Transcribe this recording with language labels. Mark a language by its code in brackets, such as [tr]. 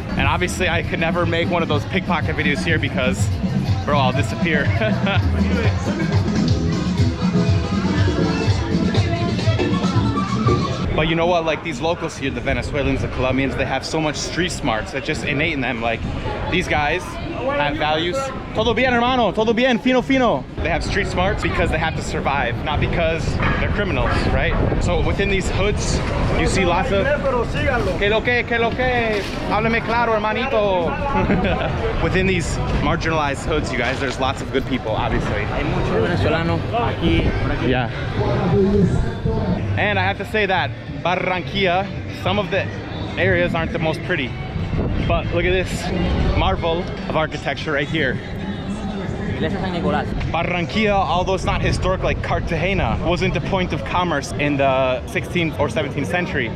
[en] And obviously I could never make one of those pickpocket videos here because, bro, I'll disappear. But you know what, like these locals here, the Venezuelans, the Colombians, they have so much street smarts that's just innate in them. Like these guys have values. [es] Todo bien, hermano, todo bien, fino, fino. [en] They have street smarts because they have to survive, not because they're criminals, right? So within these hoods, you see lots of [es] que lo que, háblame claro, hermanito. [en] Within these marginalized hoods, you guys, there's lots of good people, obviously. [es] Hay muchos venezolanos aquí, por aquí. [en] Yeah. And I have to say that Barranquilla, some of the areas aren't the most pretty, But look at this marvel of architecture right here. Barranquilla, although it's not historic like Cartagena, wasn't the point of commerce in the 16th or 17th century.